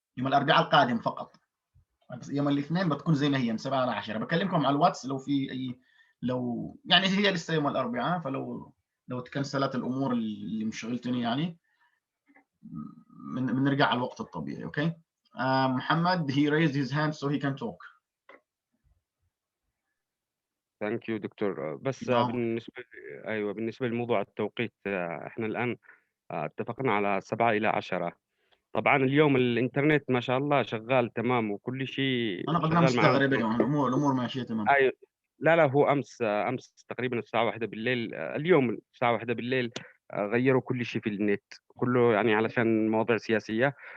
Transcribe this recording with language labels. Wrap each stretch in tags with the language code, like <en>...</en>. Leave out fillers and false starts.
<ar>يوم الاربعاء القادم فقط. بس يوم الاثنين بتكون زي ما هي من 7 ل 10. بكلمكم على الواتس لو في اي، لو يعني هي لسه يوم الاربعاء، لو تكنسلت الامور اللي مشغلتني يعني بنرجع على الوقت الطبيعي. اوكي.</ar> <en>محمد he raised his hand so he can talk. Thank you doctor.</en> <ar>بس نعم. بالنسبة لموضوع التوقيت، احنا الآن اتفقنا على 7 إلى 10. طبعا اليوم الإنترنت ما شاء الله شغال تمام وكل شيء انا قد شغال مستغرب معنا. الامور ماشيه تمام. أيوة. لا هو أمس تقريبا الساعة 1 بالليل، اليوم الساعة 1 بالليل غيروا كل شيء في النت كله، يعني علشان مواضيع سياسية.</ar>